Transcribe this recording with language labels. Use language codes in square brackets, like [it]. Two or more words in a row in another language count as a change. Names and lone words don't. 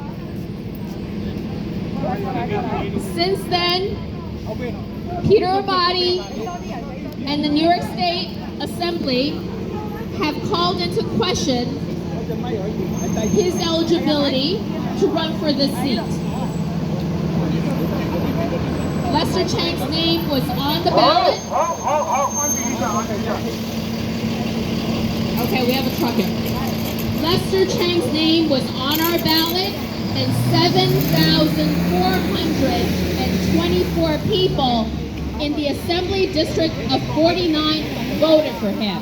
[en] Since then, Peter Abbate and the New York State Assembly have called into question his eligibility to run for this seat. Lester Chang's name was on the 好， ballot. [zh] 好，好，好，安靜一下，安靜一下。 [en] Okay, we have a truck here. Lester Chang's name was on our ballot, and 7,424 people in the Assembly District of 49 voted for him.